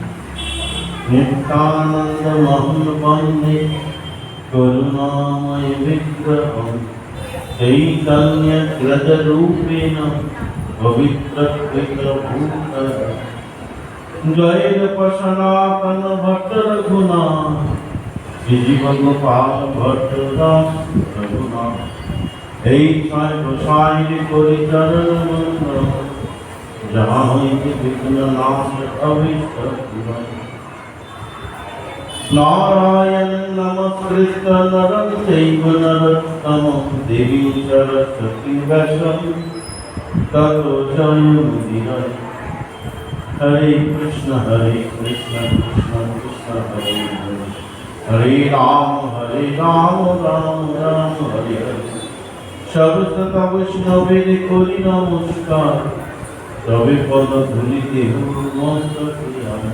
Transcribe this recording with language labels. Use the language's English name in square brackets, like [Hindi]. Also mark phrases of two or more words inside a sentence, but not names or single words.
[Sanskrit] नित्यानन्दमहं वन्दे करुणामय विग्रहं चैतन्यग्रजरूपेण पवित्रकृतभूतः [Bangla] জয় সনাতন ভট্ট রঘুনাথ শ্রীজীবগোপাল ভট্ট দাস রঘুনাথ এই ছয় গোসাইর করি চরণ বন্দন যাহা হইতে বিঘ্ন নাশ অভীষ্ট পূরণ। [Sanskrit] नारायण नमस्कृत्य नरं चैव नरोत्तमं देवीं सरस्वतीं व्यासं ततो जयमुदीरये। हरे कृष्ण कृष्ण कृष्ण हरे हरे हरे राम राम राम हरे हरे। [Bangla] সর্বশত বৈষ্ণবের করি নমস্কার তবে পদ ধূলিতে মস্তকে আমার।